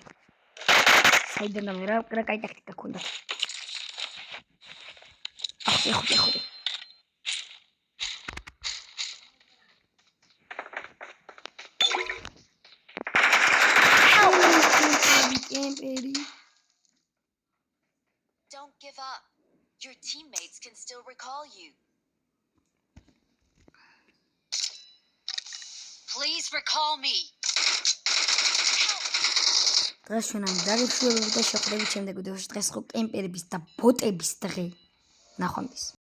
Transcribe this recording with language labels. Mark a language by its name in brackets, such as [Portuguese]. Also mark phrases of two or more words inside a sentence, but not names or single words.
[Georgian] საიდან და მე რა კაი ტაქტიკა ქონდა. ეხუთე. კემპერი. [English] Don't give up. Your teammates can still recall you. Please recall me. [Georgian] დღეს ჩვენ ამ დაგეშვებებით და შეხვდებით შემდეგ ვიდეოში. დღეს ხო კემპერების და ბოტების დღე. ნახვამდის.